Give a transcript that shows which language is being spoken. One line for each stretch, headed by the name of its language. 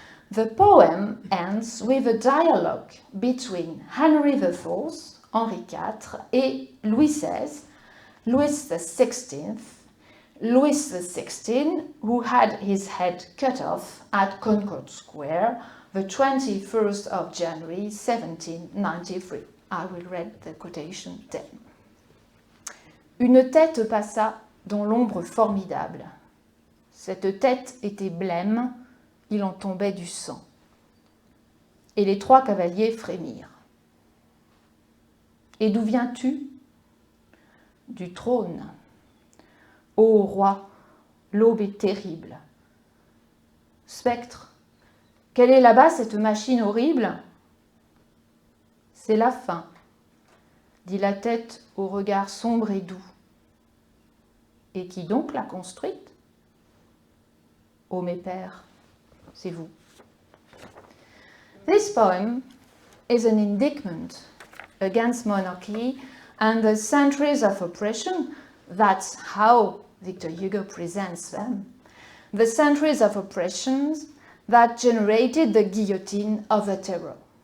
English: The poem ends with a dialogue between Henry IV, Henri IV, et Louis XVI, Louis XVI, Louis XVI, who had his head cut off at Concorde Square the 21st of January 1793. I will read the quotation then.
French: Une tête passa dans l'ombre formidable. Cette tête était blême, il en tombait du sang. Et les trois cavaliers frémirent. Et d'où viens-tu ? Du trône. Ô roi, l'aube est terrible. Spectre, quelle est là-bas cette machine horrible ? C'est la faim, dit la tête au regard sombre et doux. Et qui donc l'a construite ? Ô mes pères, c'est vous.
English: This poem is an indictment against monarchy and the centuries of oppression. That's how Victor Hugo presents them. The centuries of oppressions that generated the guillotine of the terror.